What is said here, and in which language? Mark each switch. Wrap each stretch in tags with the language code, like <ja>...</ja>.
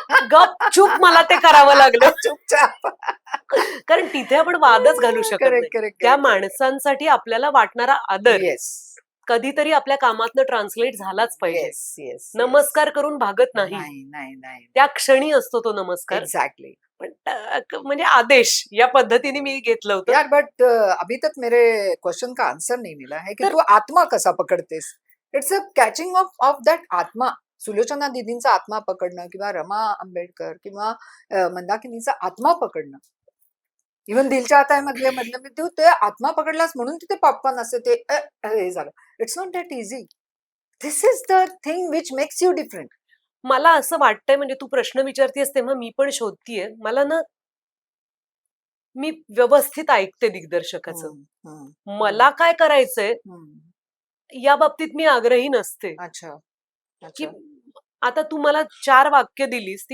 <mr>गपचूप मला ते करावं लागलं चुपचाप. कारण तिथे आपण वादच घालू शकत नाही. त्या माणसांसाठी आपल्याला वाटणारा आदर कधीतरी आपल्या कामातनं ट्रान्सलेट झालाच पाहिजे. नमस्कार करून भागत नाही, त्या क्षणी असतो तो नमस्कार. एक्झॅक्टली. पण म्हणजे आदेश या पद्धतीने मी घेतलं होतं.</mr> <hi>यार बट अभी तक मेरे क्वेश्चन का आंसर नहीं मिला है की</hi> <mr>तू आत्मा कसा पकडतेस.</mr> <en>It's a catching of that atma.</en> <mr>सुलोचना दीदींचा आत्मा पकडणं, किंवा रमा आंबेडकर किंवा मंदाकिनीचा आत्मा पकडणं, इव्हन दिलच्या आता मधले तू ते आत्मा पकडलास म्हणून तिथे पॉपकॉर्न असते ते हे झालं.</mr> <en>It's not that easy. This is the thing which makes you different.</en> <mr>मला असं वाटतंय, म्हणजे तू प्रश्न विचारतेस तेव्हा मी पण शोधतीये. मला ना, मी व्यवस्थित ऐकते दिग्दर्शकाचं. हम्म, हम्म, मला काय करायचंय हम्म. या बाबतीत मी आग्रही नसते,</mr> <hi>अच्छा</hi> <mr>की</mr> <hi>अच्छा.</hi> <mr>आता तू मला 4 वाक्य दिलीस, ती</mr>